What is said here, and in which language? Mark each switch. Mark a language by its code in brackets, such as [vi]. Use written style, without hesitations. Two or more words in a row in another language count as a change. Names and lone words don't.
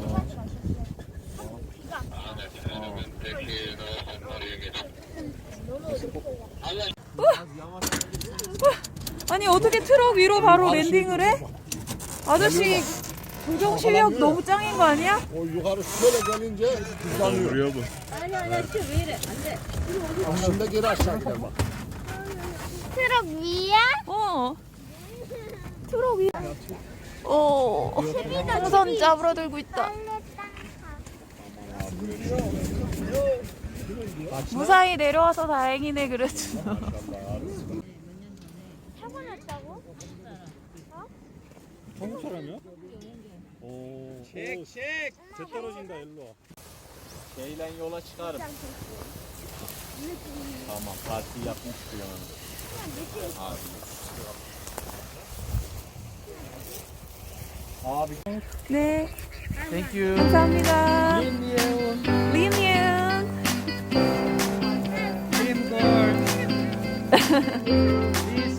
[ko] 두 가지가 아니 어떻게 트럭 위로 바로 랜딩을 해? 아저씨 조정 실력 너무 짱인 거 아니야? [tr] Yukarı şöyle gelince hızlanıyor. Buraya bak. Şimdi geri aşağı gider bak. [ko] 트럭 위에 어. 트럭 위. 어. 풍선 짜부러들고 있다. 무사히 내려와서 다행이네 그래도. 사고 났다고? 한국 사람이야? 오. 책. 제 떨어진다 일로 와. [tr] Şeyle yola çıkarım. Tamam parti yapmıştı yani. Abi. [ko] 네. [en] Thank you. [ko] 감사합니다. Limyon. 리미언. Limgord.